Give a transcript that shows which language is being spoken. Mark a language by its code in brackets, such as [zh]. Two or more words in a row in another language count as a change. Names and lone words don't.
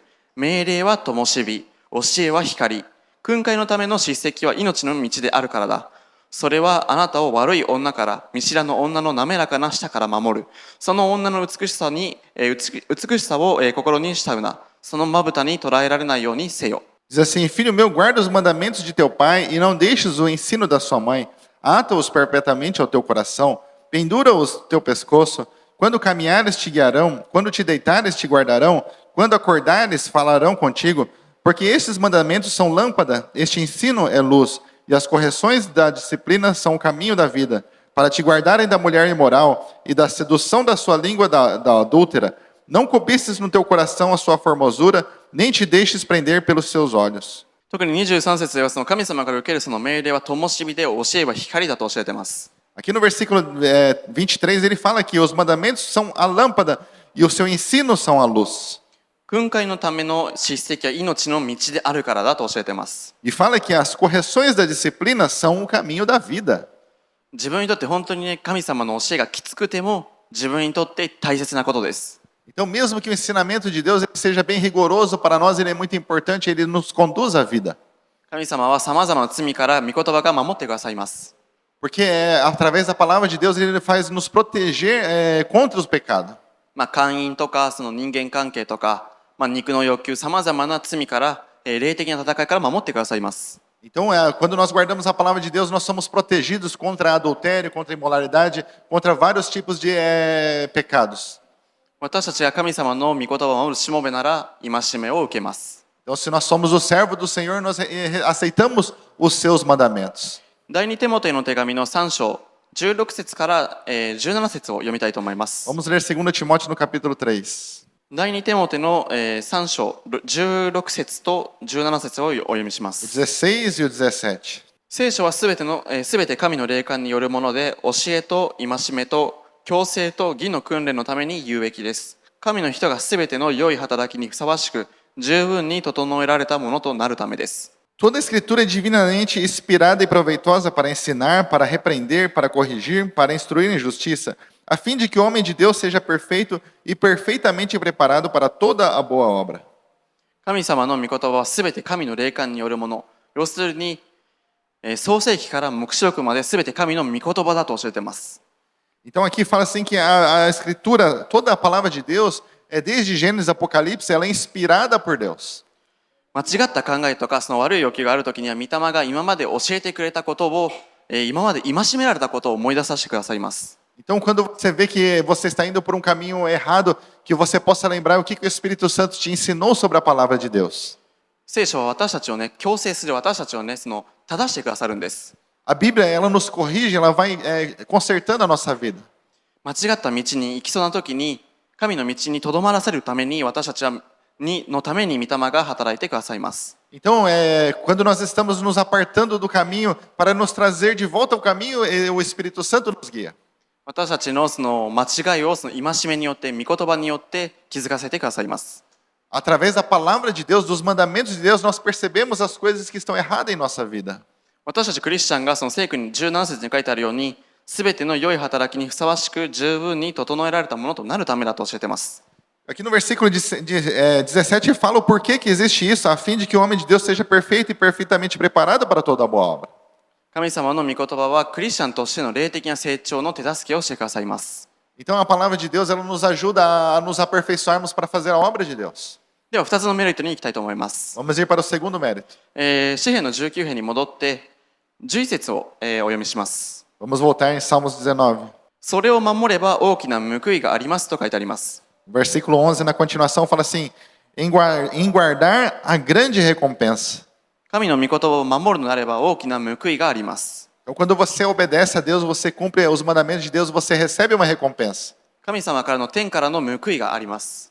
[ja] 命令は灯火、教えは光。訓戒のための叱責は命の道であるからだ。それはあなたを悪い女から、見知らぬ女の滑らかな舌から守る。その女の美しさを心に慕うな。そのまぶたに捉えられないようにせよ。 [pt] Diz assim, filho meu, guarda os mandamentos de teu pai e não deixes o ensino da sua mãe. Ata-os perpetuamente ao teu coração, pendura-os no teu pescoço. Quando caminhares te guiarão, quando te deitares te guardarão, quando acordares falarão contigo. Porque estes mandamentos são lâmpada, este ensino é luz, e as correções da disciplina são o caminho da vida, para te guardarem da mulher imoral e da sedução da sua língua da adúltera. Não cobices no teu coração a sua formosura, nem te deixes prender pelos seus olhos. [ja] 特に23節ではその神様から受けるその命令は灯火で教えは光だと教えています。 [pt] Aqui no versículo 23 ele fala que os mandamentos são a lâmpada e o seu ensino são a luz. [ja] 訓戒のための叱責は命の道であるからだと教えています。 [pt] E fala que as correções da disciplina são o caminho da vida. [ja] 自分にとって本当にね、神様の教えがきつくても自分にとって大切なことです。 [pt] Então, mesmo que o ensinamento de Deus ele seja bem rigoroso para nós, ele é muito importante, ele nos conduz à vida. [ja] 神様は様々な罪から御言葉が守ってくださいます。 [pt] Porque através da palavra de Deus ele faz nos proteger contra os pecados. [ja] 姦淫とかその人間関係とか、肉の欲求、様々な罪から、霊的な戦いから守ってくださいます。 [pt] Então, quando nós guardamos a palavra de Deus, nós somos protegidos contra adultério, contra imoralidade, contra vários tipos de pecados. [ja] 私たちが神様の御言葉を守るしもべなら、戒めを受けます。 [pt] Então, se nós somos o servo do Senhor, nós aceitamos os seus mandamentos. [ja] 第二テモテの手紙の3章、16節から、17節を読みたいと思います。 [pt] Vamos ler 2 Timóteo no capítulo 3. [ja] 第二テモテの3章、16節と17節をお読みしま [pt] O [ja] す。 [pt] 16 e o 17. [ja] 聖書はすべて神の霊感によるもので、教えと戒めと強制と義の訓練のために有益です。神の人がすべての良い働きにふさわしく、十分に整えられたものとなるためです。 [pt] Toda a escritura é divinamente inspirada e proveitosa para ensinar, para repreender, para corrigir, para instruir em justiça, a fim de que o homem de Deus seja perfeito e perfeitamente preparado para toda a boa obra. [ja] 神様の御言葉はすべて神の霊感によるもの。要するに、創世記から黙示録まですべて神の御言葉だと教えています。 [pt] Então aqui fala assim que a escritura, toda a palavra de Deus, desde Gênesis Apocalipse, ela é inspirada por Deus. [ja] 間違った考えとかその悪い欲求があるときには御霊が今まで教えてくれたことを、今まで戒められたことを思い出させてくださいます。 [pt] Então quando você vê que você está indo por um caminho errado, que você possa lembrar o que o Espírito Santo te ensinou sobre a palavra de Deus. [ja] 聖書は私たちをね、強制する私たちをね、その正してくださるんです。 [pt] A Bíblia, ela nos corrige, ela vai consertando a nossa vida. [ja] 間違った道に行きそうなときに、神の道にとどまらせるために私たちのために御霊が働いてくださいます。 [pt] Então, quando nós estamos nos apartando do caminho para nos trazer de volta ao caminho, o Espírito Santo nos guia. [ja] 私たちのその間違いをその戒めによって、御言葉によって気づかせてくださいます。 [pt] Através da palavra de Deus, dos mandamentos de Deus, nós percebemos as coisas que estão erradas em nossa vida. [ja] 私たちクリスチャンがその聖句に17節に書いてあるように、すべての良い働きにふさわしく十分に整えられたものとなるためだと教えています。 [pt] Aqui no versículo 17 fala o porquê que existe isso, a fim de que o homem de Deus seja perfeito e perfeitamente preparado para toda a boa obra. [ja] 神様の御言葉はクリスチャンとしての霊的な成長の手助けをしてくださいます。 [pt] Então a palavra de Deus ela nos ajuda a nos aperfeiçoarmos para fazer a obra de Deus. [ja] では2つのメリットに行きたいと思います。 [pt] Vamos ir para o segundo mérito. [ja] 詩編の19編に戻って11節を、お読みします。 [pt] Vamos voltar em Salmos 19. [ja] それを守れば大きな報いがありますと書いてあります。 [pt] Versículo 11 na continuação fala assim: em guardar a grande recompensa. [ja] 神の御言葉を守るのであれば大きな報いがあります。 [pt] Então, quando você obedece a Deus, você cumpre os mandamentos de Deus, você recebe uma recompensa. [ja] 神様からの天からの報いがあります。